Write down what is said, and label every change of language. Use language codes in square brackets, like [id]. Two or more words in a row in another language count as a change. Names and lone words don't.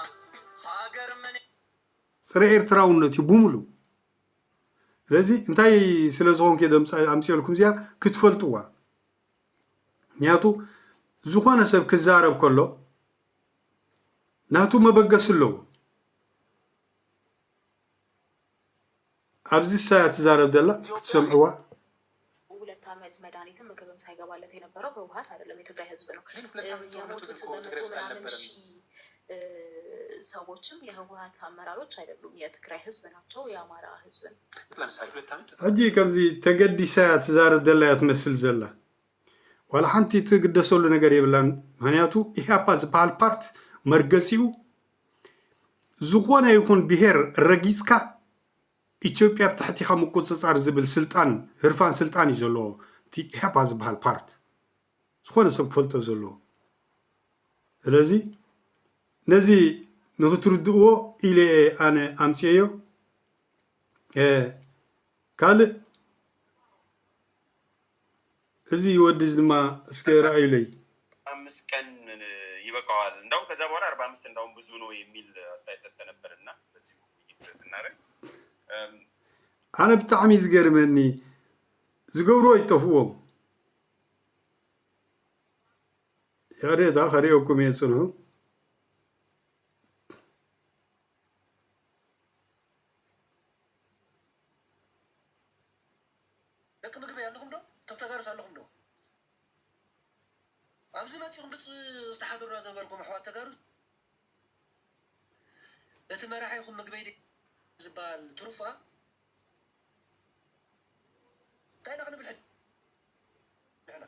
[ti] ፅረ ኤርትራውነት እዩ ብምሉእ ስለዚ እንታይ ስለ ዝኾንከ ኣምፂኦልኩም እዚኣ ክትፈልጥዋ ምክንያቱ ዝኾነ ሰብ ክዛረብ ከሎ ናቱ መበገሲ ኣለዎ ኣብዚ ሳያ ትዛረብ ዘላ ክትሰምዕዋ [am] 2 ዓመት መድኃኒትም ምግብም ሳይገባለት የነበረው ህወሓት አይደለም የትግራይ ህዝብ ነው። የሞቱት በመቶ ምናምን ሺህ ሰዎችም የህወሓት አመራሮች አይደሉም የትግራይ ህዝብ ናቸው የአማራ ህዝብ ነው። ለምሳሌ 2 ዓመት [ti] ሕጂ ከምዚ ተገዲሳ ትዛረብ ዘላ እያ ትመስል ዘላ ዋላ ሓንቲ ትግደሰሉ ነገር የብላን ምክንያቱ ኢህአፓ ዝበሃል ፓርት መርገፂኡ ዝኾነ ይኹን ብሄር ረጊፅካ ኢትዮጵያ ብታሕቲኻ ምቁፅፃር ዝብል ስልጣን ህርፋን ስልጣን እዩ ዘለዎ እቲ ኢህአፓ ዝበሃል ፓርት ዝኾነ ሰብ ክፈልጦ ዘለዎ ስለዚ ነዚ ንክትርድእዎ ኢለ ኣነ ኣምፅዮ ካልእ እዚ ወዲዝ ድማ እስከ ረአዩለይ [am] 5 ቀን ይበቃዋል እንደውም ከዛ በኋላ 45 እንደውም ብዙ ነው የሚል አስተያየት ሰጥተ ነበርና በዚህ ውይይት ስናረግ [ti] ኣነ ብጣዕሚ ዝገርመኒ ዝገብሮ ይጠፍዎም ያሬዳ ከሪኦኩም እየ ፅንሑ ደቂ ምግቢ ኣለኹም ዶ እቶም ተጋሩስ ኣለኹም ዶ ኣብዚ መፂኹም ዝተሓደሩና ዝነበርኩም ኣሕዋት ተጋሩስ እቲ መራሓይኹም ምግበይ ዝበሃል ትሩፋ እንታይ ኢና ክንብል ንሕና